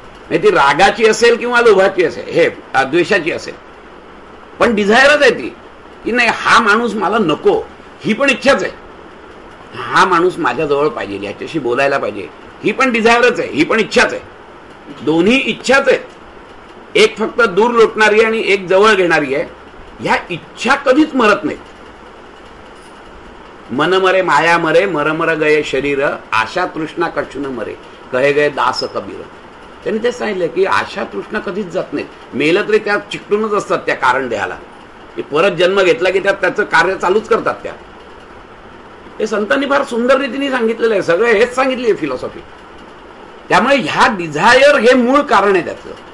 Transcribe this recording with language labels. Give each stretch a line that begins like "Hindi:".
Marathi: नाही ती रागाची असेल किंवा लोभाची असेल, हे द्वेषाची असेल, पण डिझायरच आहे ती की नाही हा माणूस मला नको, ही पण इच्छाच आहे. हा माणूस माझ्याजवळ पाहिजे, याच्याशी बोलायला पाहिजे, ही पण डिझायरच आहे, ही पण इच्छाच आहे. दोन्ही इच्छाच आहेत. एक फक्त दूर लोटणारी आणि एक जवळ घेणारी आहे. ह्या इच्छा कधीच मरत नाहीत.
Hindi: मन मरे माया मरे, मर मर गये शरीर, आशा तृष्णा कछु न मरे, कहे गये दास कबीर.
Marathi: त्यांनी ते सांगितलं की आशा तृष्णा कधीच जात नाहीत. मेलं तरी त्या चिकटूनच असतात त्या कारण देहाला. परत जन्म घेतला की त्याचं कार्य चालूच करतात त्या. हे संतांनी फार सुंदर रीतीने सांगितलेलं आहे. सगळे हेच सांगितले फिलॉसॉफी. त्यामुळे ह्या डिझायर हे मूळ कारण आहे त्याचं.